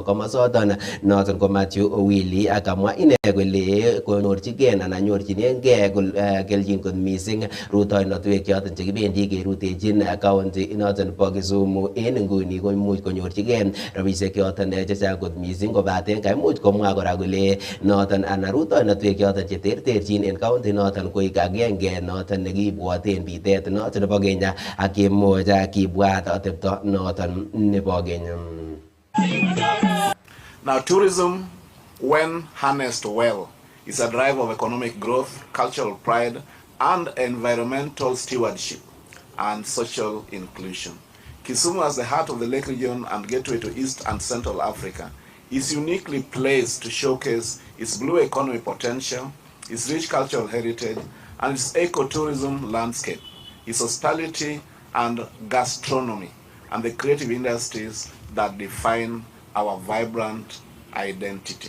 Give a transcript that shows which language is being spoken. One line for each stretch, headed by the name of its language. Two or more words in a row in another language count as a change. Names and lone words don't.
Kalenjin: komosoton noton ko Matthew Owili akamwa ine kole konyorchigee anan nyorchinengee kelchin kot missing rutoinotwek choton chekibendi kerutechin county noton bo Kisumu en nguni koimuch konyorchigee rabisiek choton chechang kot missing kobaten kaimuch komwa kora kole noton anan rutoinotwek choton cheterterchin en county noton koik agenge noton nekibwoten bitet noton nebo Kenya ak kimuch kibwat atepto noton nebo Kenya.
English: Now tourism, when harnessed well, is a driver of economic growth, cultural pride, and environmental stewardship and social inclusion. Kisumu, as the heart of the Lake region and gateway to East and Central Africa, is uniquely placed to showcase its blue economy potential, its rich cultural heritage, and its ecotourism landscape, its hospitality and gastronomy, and the creative industries that define our vibrant identity.